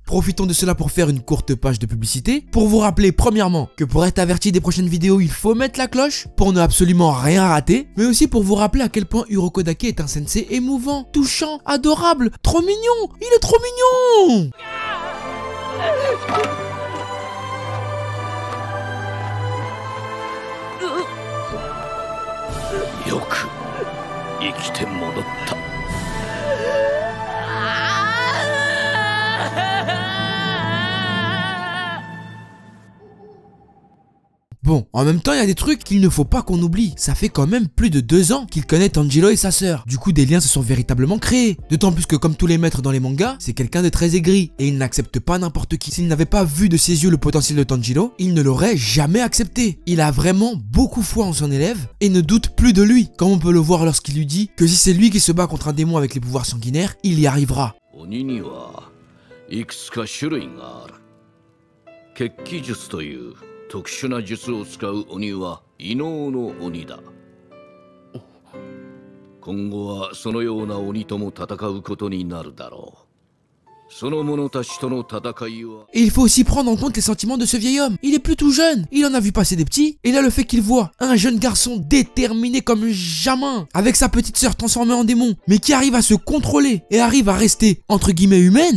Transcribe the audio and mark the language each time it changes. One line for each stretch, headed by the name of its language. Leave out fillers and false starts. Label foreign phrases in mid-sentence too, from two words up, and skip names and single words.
French: Profitons de cela pour faire une courte page de publicité, pour vous rappeler premièrement que pour être averti des prochaines vidéos, il faut mettre la cloche, pour ne absolument rien rater, mais aussi pour vous rappeler à quel point Urokodaki est un sensei émouvant, touchant, adorable, trop mignon. Il est trop mignon.
Japanese: よく生きて戻った。
French: Bon, en même temps, il y a des trucs qu'il ne faut pas qu'on oublie. Ça fait quand même plus de 2 ans qu'il connaît Tanjiro et sa sœur. Du coup, des liens se sont véritablement créés. D'autant plus que comme tous les maîtres dans les mangas, c'est quelqu'un de très aigri et il n'accepte pas n'importe qui. S'il n'avait pas vu de ses yeux le potentiel de Tanjiro, il ne l'aurait jamais accepté. Il a vraiment beaucoup foi en son élève et ne doute plus de lui, comme on peut le voir lorsqu'il lui dit que si c'est lui qui se bat contre un démon avec les pouvoirs sanguinaires, il y arrivera.
Japanese: Ketki-jutsu 特殊な術を使う鬼は異能の鬼だ。今後はそのような鬼とも戦うことになるだろう。
French: Et il faut aussi prendre en compte les sentiments de ce vieil homme. Il est plus tout jeune, il en a vu passer des petits, et là le fait qu'il voit un jeune garçon déterminé comme jamais, avec sa petite sœur transformée en démon, mais qui arrive à se contrôler et arrive à rester entre guillemets humaine.